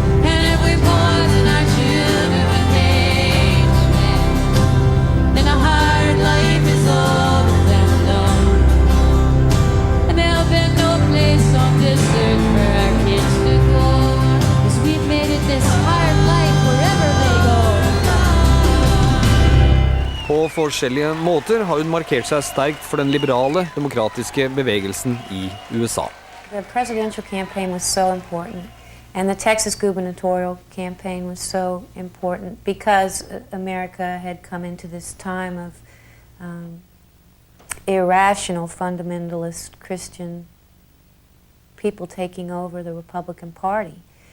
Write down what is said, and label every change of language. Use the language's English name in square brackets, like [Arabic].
[English] And if we poison our children with hatred, then a hard life is all that they'll know. And there'll be no place on this earth for our kids to go, 'cause we've made it this hard life wherever they go. [Norwegian] På forskjellige måter har hun markert seg sterkt for den liberale, demokratiske bevegelsen i USA. [English] The presidential campaign was so important, and the Texas gubernatorial campaign was so important because America had come into this time of irrational fundamentalist Christian people taking over the Republican Party.